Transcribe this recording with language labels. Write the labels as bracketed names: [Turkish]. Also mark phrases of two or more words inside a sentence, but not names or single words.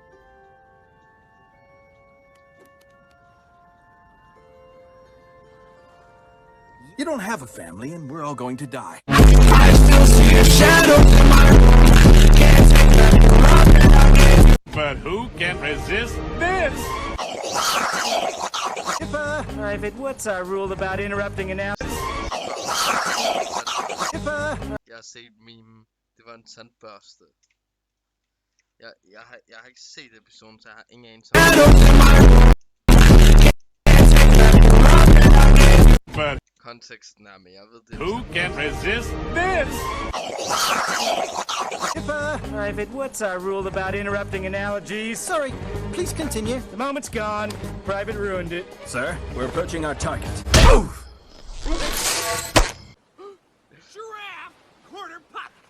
[English] You don't have a family, and we're all going to die. I still see a shadow in my room. Can't take that. But who can resist this? Private, what's our rule about interrupting announcements? [Danish] Jeg har set meme. Det var en tandbørste. Jeg har ikke set episoden, så jeg har ingen anelse. [English] But [Danish] konteksten er, men jeg ved det. [English] Who can resist this? Private, what's our rule about interrupting analogies? Sorry, please continue. The moment's gone. Private ruined it. Sir, we're approaching our target. Giraffe, quarter pockets.